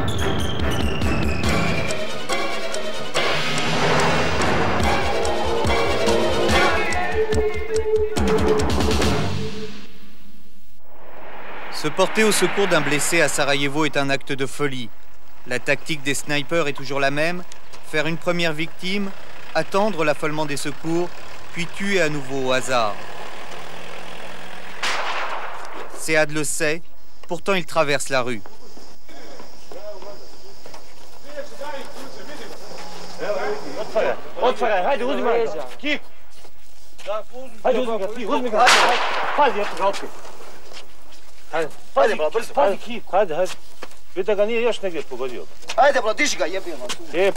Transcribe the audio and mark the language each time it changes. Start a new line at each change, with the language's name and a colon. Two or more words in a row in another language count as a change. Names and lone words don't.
French: Se porter au secours d'un blessé à Sarajevo est un acte de folie. La tactique des snipers est toujours la même, faire une première victime, attendre l'affolement des secours, puis tuer à nouveau au hasard. Sead le sait, pourtant il traverse la rue.
Bosnian: Hajde, bro, brzo, pazi kip. Hajde. Vidi da ga nije još negdje pogodio. Ajde, bro, diži ga, jebim vas.